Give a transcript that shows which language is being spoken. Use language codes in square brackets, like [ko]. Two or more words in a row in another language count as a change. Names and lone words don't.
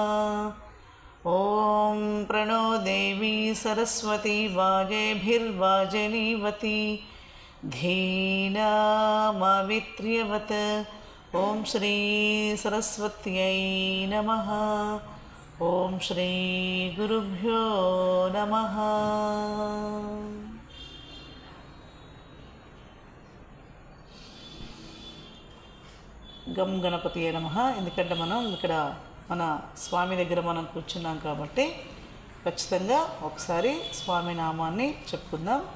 [sa] ॐ प्रणो देवी सरस्वती वाजेभिर्वाजनीवती धीनामावित्र्यवत्। ॐ श्री सरस्वत्यै नमः। ॐ श्री गुरुभ्यो नमः। గం గణపతియే నమః. [te] ఎందుకంటే మనం ఇక్కడ మన స్వామి దగ్గర మనం కూర్చున్నాం కాబట్టి ఖచ్చితంగా ఒకసారి స్వామి నామాన్ని చెప్పుకుందాం.